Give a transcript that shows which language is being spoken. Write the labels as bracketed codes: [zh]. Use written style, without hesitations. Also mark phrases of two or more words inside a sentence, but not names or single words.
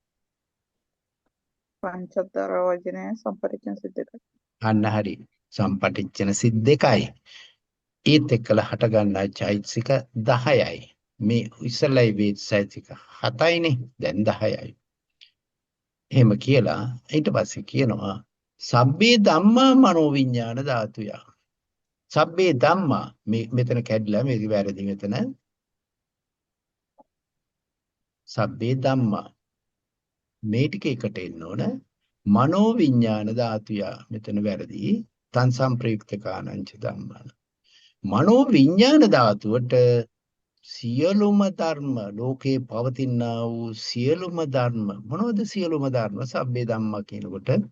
[si] පංචතර වචනය සම්පරිච්ඡන සිද්ධ කරයි. අන්න හරි. සම්පටිච්ඡන සිත් දෙකයි. ඒත් එක්කලා හට ගන්නා චෛතසික 10යි. මේ ඉස්සලයි වේද චෛතසික 7යිනේ. දැන් 10යි. එහෙම කියලා ඊට පස්සේ කියනවා [pi] සබ්බේ ධම්මා මනෝවිඤ්ඤාණ ධාතුය. සබ්බේ ධම්මා [si] මේ මෙතන කැඩිලා මේක වැරදි මෙතන. [pi] සබ්බේ ධම්මා [si] මේ ටික එකට එන්න ඕන. [pi] මනෝවිඤ්ඤාණ ධාතුය [si] මෙතන වැරදි. [pi] තන් සම්ප්‍රයුක්තකානංච ධම්මා. [si] මනෝවිඤ්ඤාණ ධාතුවට සියලුම ධර්ම ලෝකේ පවතිනා වූ සියලුම ධර්ම මොනවද සියලුම ධර්ම [pi] සබ්බේ ධම්මා [si] කියනකොට